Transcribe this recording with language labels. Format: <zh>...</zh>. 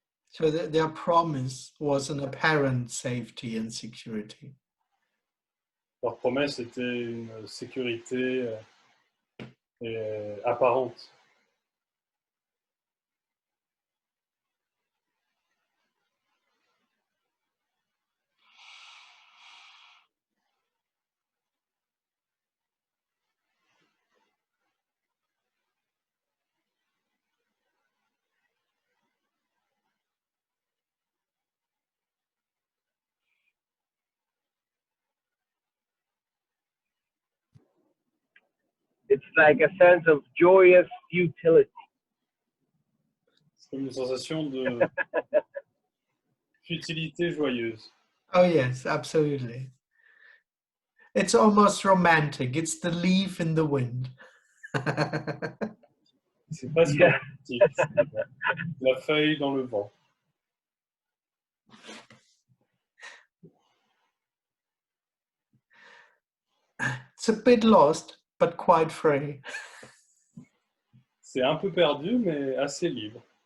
<en>So their promise was an apparent safety and security.</en> <fr>Leur promesse était une sécurité apparente.</fr> <en>It's like a sense of joyous futility.</en> <fr>C'est comme une sensation de futilité joyeuse.</fr> <en>Oh yes, absolutely. It's almost romantic. It's the leaf in the wind.</en> <fr>C'est presque Yeah. romantique. C'est la feuille dans le vent.</fr> <en>It's a bit lost, but quite free.</en> <fr>C'est un peu perdu, mais assez libre.</fr>